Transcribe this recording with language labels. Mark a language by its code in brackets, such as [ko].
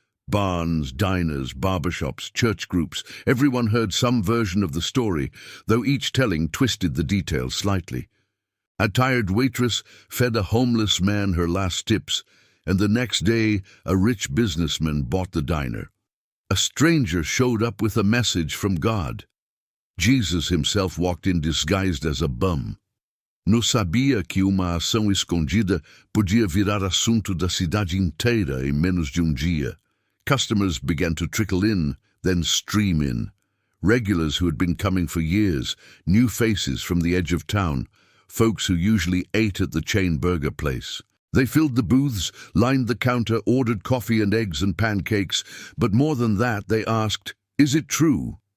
[en] Barns, diners, barbershops, church groups, everyone heard some version of the story, though each telling twisted the details slightly. A tired waitress fed a homeless man her last tips, and the next day a rich businessman bought the diner. A stranger showed up with a message from God. Jesus himself walked in disguised as a bum. [pt] Não sabia que uma ação escondida podia virar assunto da cidade inteira em menos de dia. [en] Customers began to trickle in, then stream in. Regulars who had been coming for years, new faces from the edge of town, folks who usually ate at the chain burger place. They filled the booths, lined the counter, ordered coffee and eggs and pancakes, but more than that they asked, "Is it true?